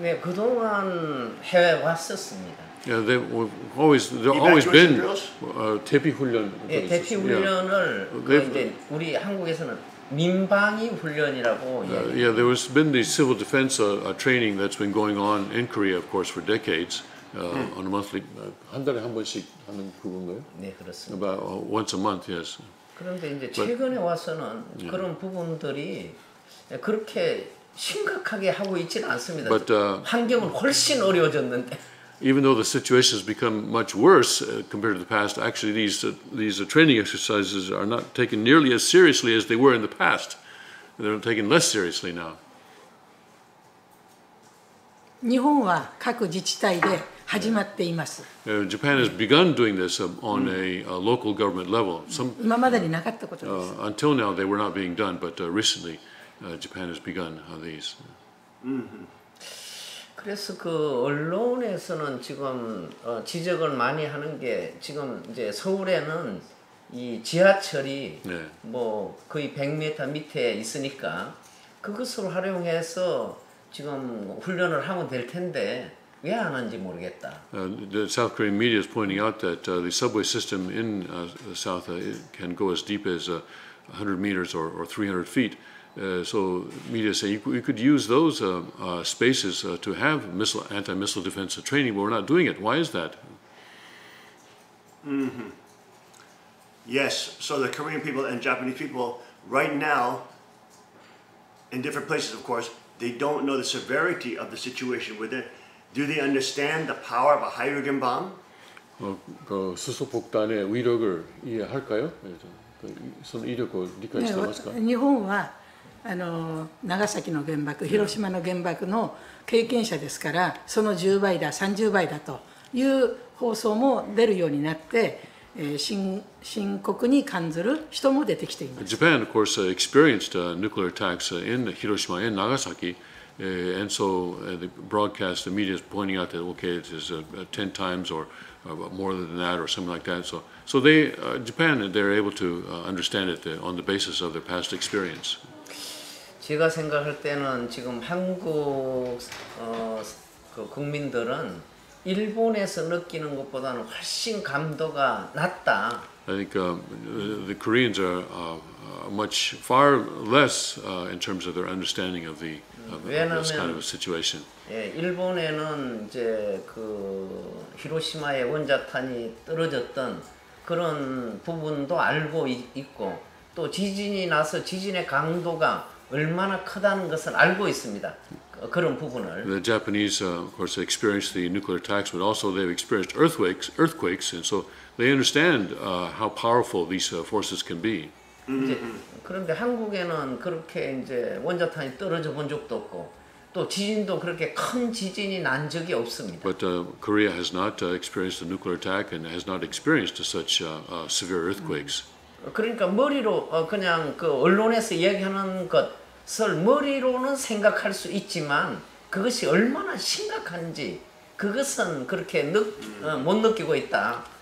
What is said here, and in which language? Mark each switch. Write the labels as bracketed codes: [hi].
[ko] 네, 그동안 해외 왔었습니다. [en] Yeah, they've always been [ko] 대피 훈련. 네, 대피 훈련을 이제 우리 한국에서는 민방위 훈련이라고. [en] Yeah, there has been the civil defense training that's been going on in Korea, of course, for decades. On a monthly, [ko] 한 달에 한 번씩 하는 그건가요? 네, 그렇습니다. [en] About once a month, yes. [ko] 그런데 이제 최근에 와서는 그런 부분들이 그렇게 심각하게 하고 있지는 않습니다. [en] But, [ko] 환경은 훨씬 어려워졌는데. [en] Even though the situation has become much worse compared to the past, actually these training exercises are not taken nearly as seriously as they were in the past. They're taken less seriously now. [ja] 日本は各自治体で始まっています。 [en] Japan has begun doing this on a local government level. [ja] 今までになかったことです。 [en] Until now, they were not being done, but recently, Japan has begun these. [ko] 그래서 그 언론에서는 지금 지적을 많이 하는 게 지금 이제 서울에는 이 지하철이 뭐 거의 100m 밑에 있으니까 그것을 활용해서 지금 훈련을 하면 될 텐데 왜 안 하는지 모르겠다. [en] The South Korean media is pointing out that the subway system in the south can go as deep as 100 meters or 300 feet. So media say you could use those spaces to have anti-missile defense training, but we're not doing it. Why is that? Yes, so the Korean people and Japanese people right now, in different places of course, they don't know the severity of the situation within. Do they understand the power of a hydrogen bomb? [ko] 그 수소폭탄의 위력을 이해할까요? 선 이력을 [ja] 理解してますか? 日本は長崎の原爆、広島の原爆の経験者ですから、その10倍だ、30倍だという放送も出るようになって、深刻に感じる人も出てきています。 [en] Japan, of course, experienced nuclear attacks in Hiroshima and Nagasaki, and so the broadcast, the media is pointing out that okay, it is 10 times or more than that or something like that. So they, Japan, they're able to understand it on the basis of their past experience. [ko] 제가 생각할 때는 지금 한국 그 국민들은 일본에서 느끼는 것보다는 훨씬 감도가 낮다. [en] I think the Koreans are much far less in terms of their understanding of this kind of a situation. [ko] 예, 일본에는 이제 그 히로시마의 원자탄이 떨어졌던 그런 부분도 알고 있고 또 지진이 나서 지진의 강도가 얼마나 크다는 것을 알고 있습니다. 그런 부분을. [en] The Japanese, of course, experienced the nuclear attacks, but also they've experienced earthquakes, and so they understand how powerful these forces can be. [ko] 이제, 그런데 한국에는 그렇게 이제 원자탄이 떨어져 본 적도 없고 또 지진도 그렇게 큰 지진이 난 적이 없습니다. [en] But Korea has not experienced a nuclear attack and has not experienced such severe earthquakes. [ko] 그러니까 머리로 그냥 그 언론에서 얘기하는 것을 머리로는 생각할 수 있지만 그것이 얼마나 심각한지 그것은 그렇게 못 느끼고 있다.